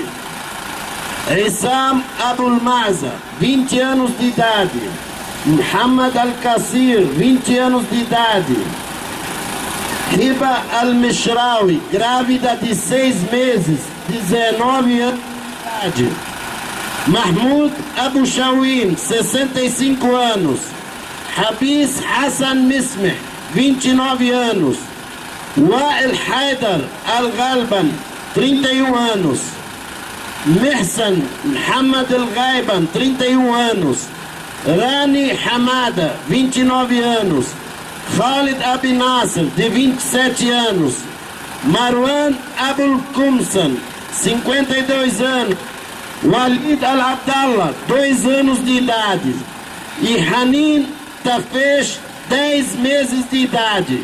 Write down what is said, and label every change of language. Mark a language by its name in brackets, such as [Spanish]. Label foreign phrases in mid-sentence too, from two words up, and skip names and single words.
[Portuguese] Issam Abul Maza, 20 anos de idade. Muhammad Al-Qasir, 20 anos de idade. Hiba Al-Mishrawi, grávida de 6 meses, 19 anos de idade. Mahmoud Abu Shawin, 65 anos. Habis Hassan Mismeh, 29 anos. Wa'il Haidar Al-Ghalban, 31 anos. Mihsan Muhammad Al-Ghaiban, 31 anos. Rani Hamada, 29 anos. Khalid Abi Nasser, de 27 anos. Marwan Abul Kumsan, 52 anos. Walid Al-Abdallah, 2 anos de idade. E Hanin Tafesh, 10 meses de idade.